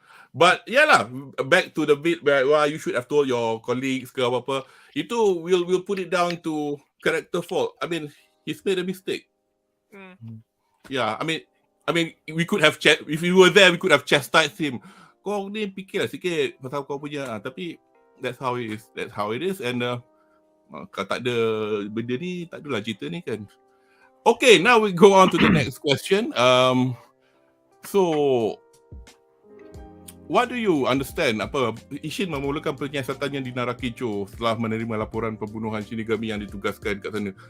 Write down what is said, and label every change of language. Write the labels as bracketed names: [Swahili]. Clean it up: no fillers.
[English] But yeah lah, back to the bit where you should have told your colleagues [Malay] ke apa-apa. Itu [English] we'll put it down to character fault. I mean, he's made a mistake. Yeah, I mean we could have if we were there, we could have chastised him. [Malay] Kau ni fikirlah sikit pasal kau punya. Tapi [English] that's how it is. That's how it is. [Malay] And kalau tak ada benda ni, tak adalah cerita ni kan. [English] Okay, now we go on to the next question. So what do you understand? [Malay] ISSHIN memulakan penyiasatannya di Narakicho setelah menerima laporan pembunuhan Shinigami yang ditugaskan kat sana.